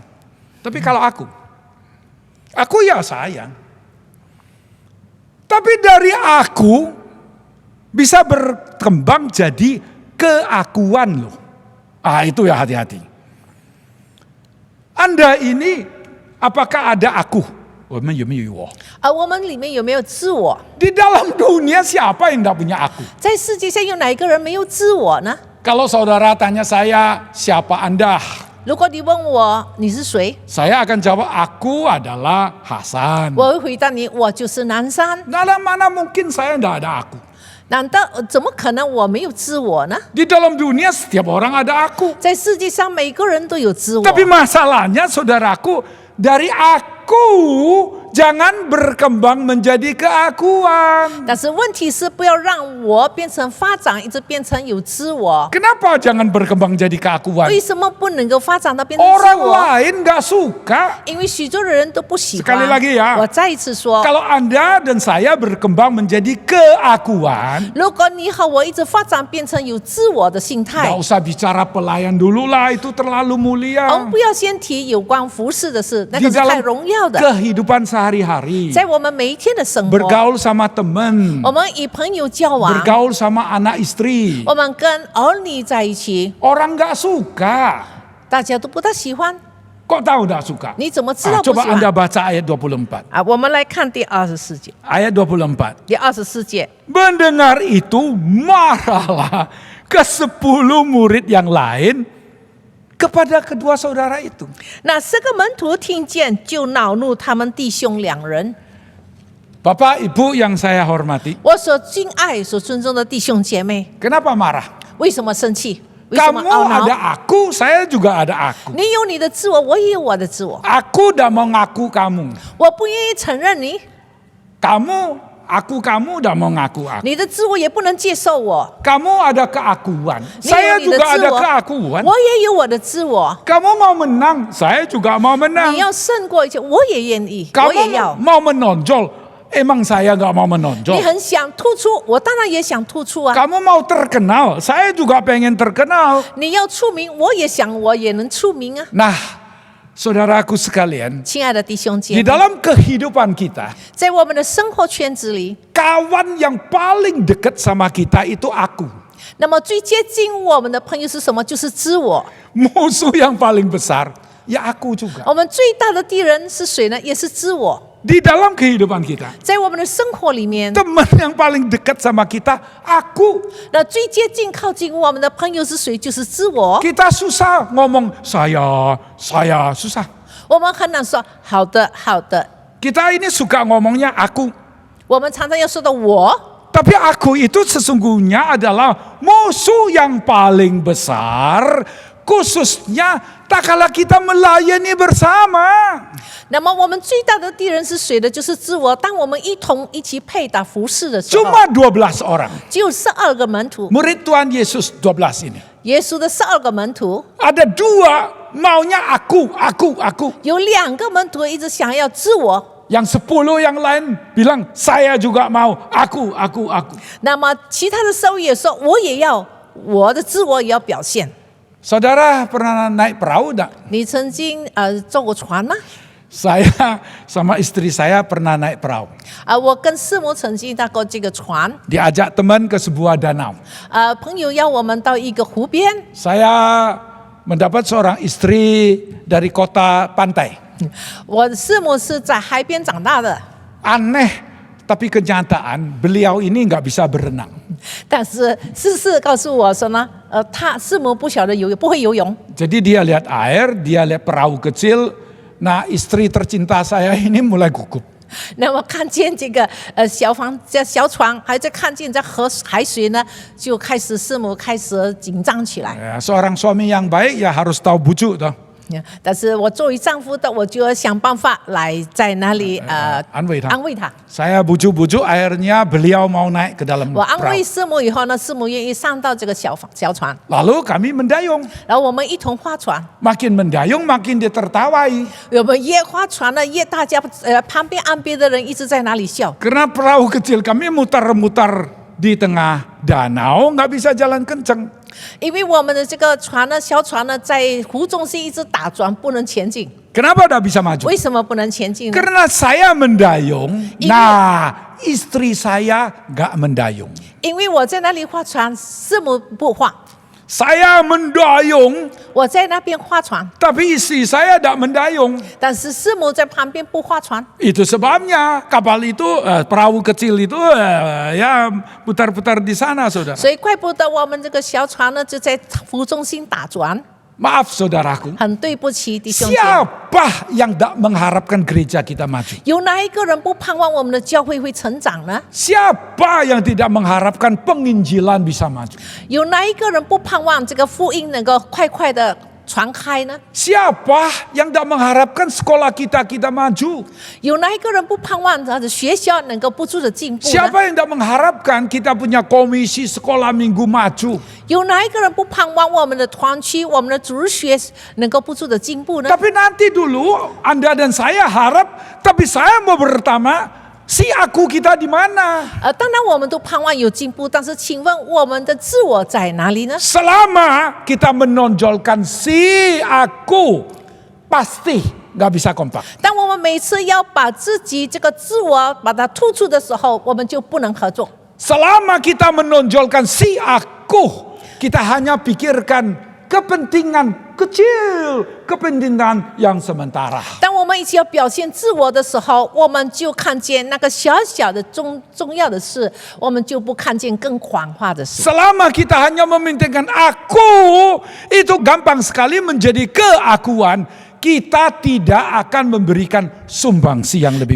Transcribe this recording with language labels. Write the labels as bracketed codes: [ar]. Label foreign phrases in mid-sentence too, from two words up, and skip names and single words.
[id] Tapi kalau aku ya saya. Tapi dari aku, bisa berkembang jadi keakuan loh. Itu ya hati-hati. Anda ini apakah ada aku? [zh] 我们有没有我？我们里面有没有自我？ [id] Di dalam dunia siapa yang tidak punya aku? [zh] 在世界上有哪一个人没有自我呢？ [id] Kalau saudara tanya saya, siapa Anda? [zh] 如果你问我你是谁， [id] Saya akan jawab, aku adalah Hasan. [zh] 我会回答你，我就是南山。 [id] Dalam mana mungkin saya tidak ada aku? [zh] 难道怎么可能我没有自我呢？ [id] Di dalam dunia setiap orang ada aku. [zh] 在世界上每个人都有自我。 [id] Tapi masalahnya saudaraku, dari aku jangan berkembang menjadi keakuan. [zh] 但是问题是，不要让我变成发展，一直变成有自我。 [id] Kenapa jangan berkembang jadi keakuan? [zh] 为什么不能够发展到变成自 [id] Orang [zh] 我？ [id] lain gak suka. [zh] 因为许多的人都不喜 [id] Sekali [zh] 欢。 [id] lagi ya. [zh] 我再一次说， [id] Kalau Anda dan saya berkembang menjadi keakuan, [zh] 如果你和我一直发展变成有自我的心态 [id] gak，usah bicara pelayan dulu lah, itu terlalu [zh] 我 [id] mulia. [zh] 们不要先提有关服饰的事，那 [id] Di [zh] 个是太 [id] dalam [zh] 荣耀的。 [id] kehidupan sehari-hari, [zh] 在我们每一天的生活， [id] bergaul sama teman, [zh] 我们与朋友交往， [id] bergaul sama anak istri, [zh] 我们跟儿女在一起， [id] orang gak suka. [zh] 大家都不大喜欢。 [id] Kok tahu gak suka? [zh] 你怎么知道不 [id] Coba [zh] 喜 [id] Anda [zh] 欢？ [id] baca ayat 24. [zh] 我们来看第24节。 [id] Ayat 24. [zh] 第24节， [id] Mendengar itu marahlah ke-10 murid yang lain kepada kedua saudara itu. [zh] 那这个门徒听见，就恼怒他们弟兄2人。 [id] Bapak Ibu yang saya hormati, [zh] 我所敬爱、所尊重的弟兄姐妹， [id] kenapa marah? [zh] 为什么生气？为什么 [id] Kamu [zh] 懊恼？ [id] ada aku, saya juga ada aku. [zh] 你有你的自我，我也有我的自我。 [id] Aku tidak mau ngaku kamu. [zh] 我不愿意承认你， [id] Kamu aku kamu udah mau ngaku aku. [zh] 你的自我也不能接受我。 [id] Kamu ada keakuan, [zh] 你有 [id] saya [zh] 你的 [id] juga [zh] 自 [id] ada [zh] 我， [id] keakuan. [zh] 我也有我的自我。 [id] Kamu mau menang, saya juga mau menang. [zh] 你要胜过一切，我也愿意，我也 [id] Kamu [zh] 要。 [id] mau menonjol, emang saya nggak mau menonjol. [zh] 你很想突出，我当然也想突出啊。 [id] Kamu mau terkenal, saya juga pengen terkenal. [zh] 你要出名，我也想我也能出名啊。 [id] Nah, saudaraku sekalian, [zh] 亲爱的弟兄姐 [id] di [zh] 妹， [id] dalam kehidupan kita, [zh] 在我们的生活圈子里， [id] kawan yang paling dekat sama kita itu aku. [zh] 那么最接近我们的朋友是什么？就是自我。 [id] Musuh yang paling besar, ya aku juga. [zh] 我们最大的敌人是谁呢？也是自我。 [id] Di dalam kehidupan kita, [zh] 在我们的生活里面， [id] teman yang paling dekat sama kita, aku. [zh] 那最接近靠近我们的朋友是谁？就是自我。 [id] Kita susah ngomong saya susah. [zh] 我们很难说好的，好的。 [id] Kita ini suka ngomongnya aku. [zh] 我们常常要说到我， [id] Tapi aku itu sesungguhnya adalah musuh yang paling besar, khususnya tak kala kita melayani bersama. [zh] 那么我们最大的敌人是谁呢？就是自我。当我们一起配搭服侍的时候， [id] Cuma 12 orang. [zh] 只有12个门徒， [id] Murid Tuhan Yesus 12 ini. [zh] 耶稣的12个门徒， [id] Ada 2 maunya aku. [zh] 有2个门徒一直想要自我， [id] Yang 10 yang lain bilang saya juga mau aku. [zh] 那么其他的12也说我也要，我的自我也要表现。 [id] Saudara pernah naik perahu enggak? [zh] 你曾经坐过船吗？ [id] Saya sama istri saya pernah naik perahu. [zh] 我跟师母曾经搭过这个船， [id] Diajak teman ke sebuah danau. [zh] 朋友邀我们到一个湖边， [id] Saya mendapat seorang istri dari kota pantai. [zh] 我的师母是在海边长大的， [id] Aneh, tapi kenyataan beliau ini nggak bisa berenang. [zh] 但是事实告诉我说呢，师母不晓得不会游泳。 [id] Jadi dia lihat air, dia lihat perahu kecil. Nah, istri tercinta saya ini mulai gugup. [zh] 那么看见这个小船，还在看见这海水呢，就开始师母开始紧张起来。 [id] Ya, seorang suami yang baik ya harus tahu bujuk toh. [zh] 但是我作为丈夫的，我就要想办法来在那里安慰他。安慰他。 [id] Saya bujuk-bujuk, akhirnya beliau mau naik ke dalam [zh] 我安慰 [id] perahu. [zh] 师母以后呢，师母愿意上到这个小船， [id] Lalu kami mendayung. [zh] 然后我们一同划船。 [id] Makin mendayung, makin ditertawai. [zh] 我们越划船呢，越大家旁边岸边的人一直在那里笑， [id] Karena perahu kecil kami mutar-mutar di tengah danau, nggak bisa jalan kenceng. [zh] 因为我们的这个船呢，小船呢，在湖中心一直打转，不能前进。 [id] Kenapa nggak bisa maju? [zh] 为什么不能前进呢？ [id] Karena saya mendayung, nah istri saya nggak mendayung. [zh] 因为我在那里划船，师母不划， [id] Saya mendayung, [zh] 我在那边划船， [id] tapi istri saya nggak mendayung. [zh] 但是师母在旁边不划船。 [id] Itu sebabnya kapal itu, perahu kecil itu ya putar-putar di sana, saudara. [zh] 所以怪不得我们这个小船呢，就在湖中心打转。 [id] Maaf saudaraku, [zh] 很对不起，弟兄姐妹， [id] siapa yang tak mengharapkan gereja kita maju? [zh] 有哪一个人不盼望我们的教会会成长呢？ [id] Siapa yang tidak mengharapkan penginjilan bisa maju? [zh] 有哪一个人不盼望这个福音能够快快的传开呢？ [id] Siapa yang tak mengharapkan sekolah kita maju? [zh] 有哪一个人不盼望他的学校能够不住的进步呢？ [id] Siapa yang tak mengharapkan kita punya komisi sekolah minggu maju? [zh] 有哪一个人不盼望我们的团区、我们的主日学能够不住的进步呢？ [id] Tapi nanti dulu Anda dan saya harap, tapi saya mau bertanya, si aku kita di mana? [zh] 当然我们都盼望有进步，但是请问我们的自我在哪里呢？ [id] Selama kita menonjolkan si aku, pasti nggak bisa kompak. [zh] 当我们每次要把自己这个自我把它突出的时候，我们就不能合作。 [id] Selama kita menonjolkan si aku, kita hanya pikirkan kepentingan kecil, kepentingan yang sementara. [zh] 当我们一起要表现自我的时候，我们就看见那个小小的重要的事，我们就不看见更广化的事。 [id] Selama kita hanya mementingkan aku, itu gampang sekali menjadi keakuan. Kita tidak akan memberikan sumbangsi yang lebih